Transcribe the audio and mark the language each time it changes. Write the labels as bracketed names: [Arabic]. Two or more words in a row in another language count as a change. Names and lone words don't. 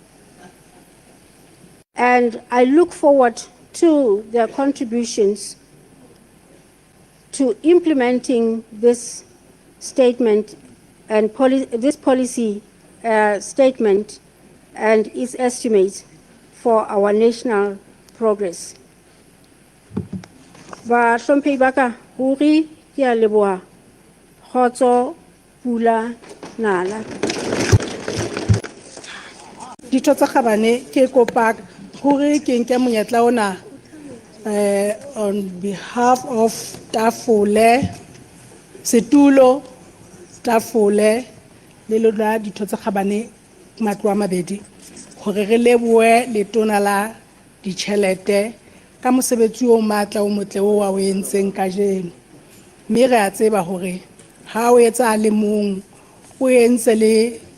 [English] And I look forward to their contributions to implementing this statement and this policy statement and its estimates for our national progress. [Southern Sotho] Ba hlomphehi ba ka ruri ke a leboha kgotso pula nala. Ditho tsa Khabane ke kopa hore ke nke monyetla ona on behalf of Tafole, Setulo, Tafole le lona ditho tse kgabane matlo a mabedi gore re leboe letona la ditšhelete ka mosebetsi o matla o motle o wa o entseng ka jeno mme re a tseba gore ha o etsa le mong o entse le